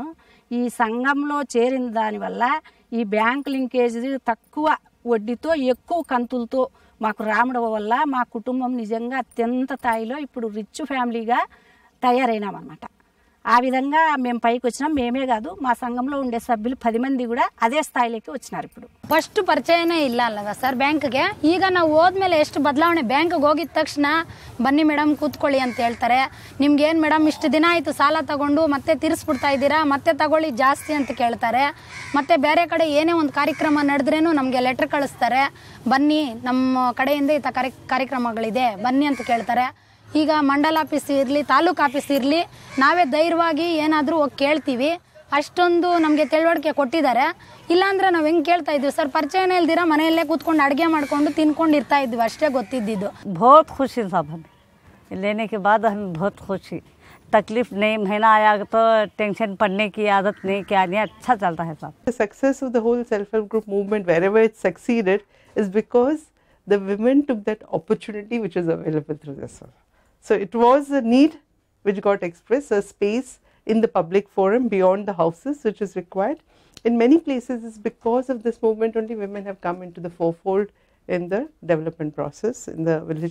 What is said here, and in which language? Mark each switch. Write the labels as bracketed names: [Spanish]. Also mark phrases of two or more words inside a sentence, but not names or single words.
[Telugu] ఈ సంఘంలో చేరిన దానివల్ల ఈ బ్యాంక్ లింకేజ్ తక్కువ వడ్డీతో ఎక్కువ కంతులతో మాకు రావడం వల్ల మా కుటుంబం నిజంగా అత్యంత స్థాయిలో ఇప్పుడు రిచ్ ఫ్యామిలీగా తయారైనామన్నమాట। ఆ విధంగా మేము పైకి వచ్చినాం. మేమే కాదు, మా సంఘంలో ఉండే సభ్యులు 10 మంది కూడా ಅದೇ ಸ್ಥಾಯಿലേക്ക് వచ్చినారు. ఇప్పుడు [Kannada] ಫಸ್ಟ್ ಪರಿಚಯನೇ ಇಲ್ಲ ಅಲ್ಲ ಸರ್ ಬ್ಯಾಂಕ್ಗೆ. ಈಗ ನಾವು ಹೋದ್ಮೇಲೆ ಎಷ್ಟು ಬದಲಾವಣೆ. ಬ್ಯಾಂಕ್ಗೆ ಹೋಗಿದ ತಕ್ಷಣ ಬನ್ನಿ ಮೇಡಮ್ ಕೂತ್ಕೊಳ್ಳಿ ಅಂತ ಹೇಳ್ತಾರೆ. ನಿಮ್ಗೇನು ಮೇಡಮ್ ಇಷ್ಟು ದಿನ ಆಯಿತು ಸಾಲ ತಗೊಂಡು ಮತ್ತೆ ತೀರಿಸ್ಬಿಡ್ತಾ ಇದ್ದೀರಾ, ಮತ್ತೆ ತಗೊಳ್ಳಿ ಜಾಸ್ತಿ ಅಂತ ಕೇಳ್ತಾರೆ. ಮತ್ತೆ ಬೇರೆ ಕಡೆ ಏನೇ ಒಂದು ಕಾರ್ಯಕ್ರಮ ನಡೆದ್ರೇನು ನಮಗೆ ಲೆಟರ್ ಕಳಿಸ್ತಾರೆ, ಬನ್ನಿ ನಮ್ಮ ಕಡೆಯಿಂದ ಇಂಥ ಕಾರ್ಯಕ್ರಮಗಳಿದೆ ಬನ್ನಿ ಅಂತ ಕೇಳ್ತಾರೆ. ಈಗ ಮಂಡಲ ಆಫೀಸ್ ಇರಲಿ ತಾಲೂಕು ಆಫೀಸ್ ಇರಲಿ ನಾವೇ ಧೈರ್ಯವಾಗಿ ಏನಾದರೂ ಹೋಗಿ ಕೇಳ್ತೀವಿ. ಅಷ್ಟೊಂದು ನಮಗೆ ತಿಳುವಳಿಕೆ ಕೊಟ್ಟಿದ್ದಾರೆ. ಇಲ್ಲಾಂದ್ರೆ ನಾವು ಹೆಂಗೆ ಕೇಳ್ತಾ ಇದ್ವಿ ಸರ್, ಪರಿಚಯನೇ ಇಲ್ದಿರ ಮನೆಯಲ್ಲೇ ಕೂತ್ಕೊಂಡು ಅಡುಗೆ ಮಾಡ್ಕೊಂಡು ತಿನ್ಕೊಂಡು ಇರ್ತಾ ಇದ್ವಿ, ಅಷ್ಟೇ ಗೊತ್ತಿದ್ದಿದ್ದು. [Hindi] बहुत खुशी साहब हमें लेने के बाद हमें बहुत खुशी. तकलीफ नहीं, महीना आया तो टेंशन पड़ने की आदत नहीं, क्या नहीं, अच्छा चलता है साहब. [English] The success of the whole self-help group movement, wherever it succeeded, is because the women took that opportunity which was available through this. So it was a need which got expressed, a space in the public forum beyond the houses which is required. In many places it's because of this movement only women have come into the forefold in the development process, in the village.